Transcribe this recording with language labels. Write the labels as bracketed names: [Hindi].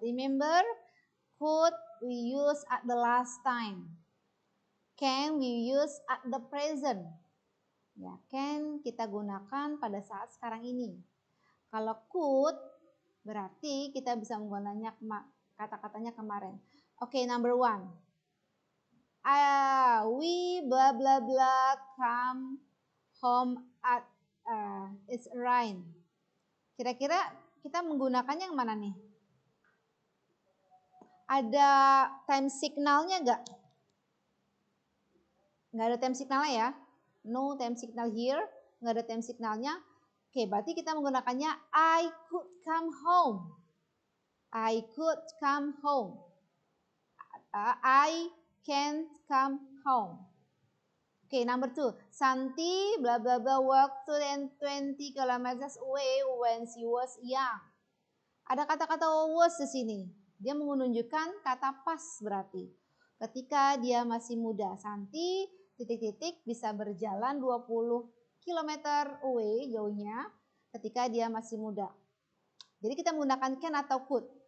[English] Remember, could we use at the last time. Can we use at the present. [Indonesian] Ya, can kita gunakan pada saat sekarang ini. Kalau could berarti kita bisa menggunakannya kata-katanya kemarin. [English] Oke, number one. We blah blah blah come home at it's rain. [Indonesian] Kira-kira kita menggunakannya yang mana nih? Ada time signalnya nggak? Nggak ada time signalnya ya? [English] No time signal here. [Indonesian] Nggak ada time signalnya. Oke, berarti kita menggunakannya [English] I could come home. I could come home. I can come home. Oke, number two. Santi blah blah blah walked 20 kilometers away when she was young. [Indonesian] Ada kata-kata was di sini. Dia menunjukkan kata pas berarti. Ketika dia masih muda, Santi titik-titik bisa berjalan 20 km away jauhnya ketika dia masih muda. Jadi kita menggunakan can atau could.